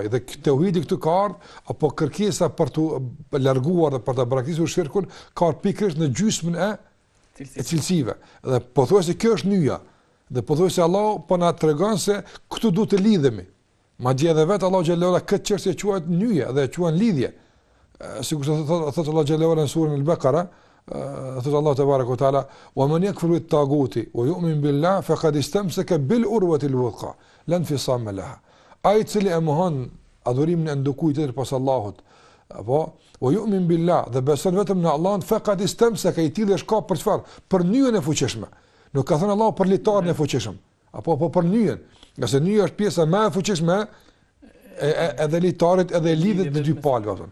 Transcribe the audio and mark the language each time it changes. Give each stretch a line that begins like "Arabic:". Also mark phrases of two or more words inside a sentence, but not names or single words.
Albanian: Dhe tauhidi këtu ka ardhur apo kërkesa për të larguar dhe për të braktisur shirkun ka ardhur pikërisht në gjysmën e cilësive. Dhe pothuajse kjo është nyja. Dhe pothuajse Allah po na tregon se këtu duhet të lidhemi. Madje edhe vetë Allah
Arabic: جل وعلا
Albanian: këtë çështje quhet nyje dhe e quhen lidhje. Sikur thotë Allah
Arabic: جل وعلا
Albanian: në surën Al-Baqara, thotë Allah
Arabic: تبارك وتعالى, "ومن يكفر بالطاغوت ويؤمن بالله فقد استمسك بالعروة الوثقى لا انفصام لها."
Albanian: Ai cili e mohon adhurimin e ndokujt tjetër pas Allahut, apo
Arabic: ويؤمن بالله
Albanian: dhe beson vetëm në Allah,
Arabic: فقد استمسك,
Albanian: i tillë është ka për çfarë? Për nyjen e fuqishme. Nuk ka thënë Allah për litarin e fuqishëm, apo për nyjen. Nëse nyja është pjesa më e fuqishme edhe litarit edhe lidhet në dy palë.